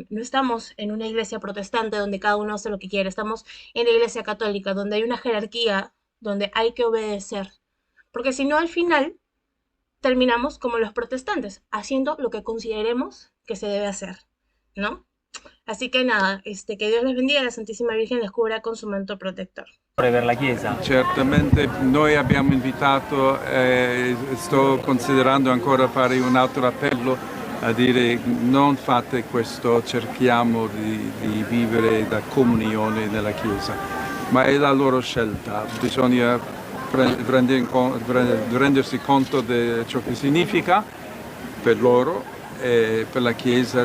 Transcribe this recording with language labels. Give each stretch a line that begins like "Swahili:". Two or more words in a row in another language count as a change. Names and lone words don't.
Spanish: No estamos en una iglesia protestante donde cada uno hace lo que quiere, estamos en la iglesia católica, donde hay una jerarquía, donde hay que obedecer. Porque si no, al final terminamos como los protestantes, haciendo lo que consideremos que se debe hacer, ¿no? Así que nada, que Dios les bendiga, la Santísima Virgen les cubra con su manto protector.
Italian: Per la Chiesa. Certamente noi abbiamo invitato, sto considerando ancora fare un altro appello a dire non fate questo, cerchiamo di vivere da comunione nella Chiesa, ma è la loro scelta, bisogna rendersi conto di ciò che significa per loro e per la Chiesa.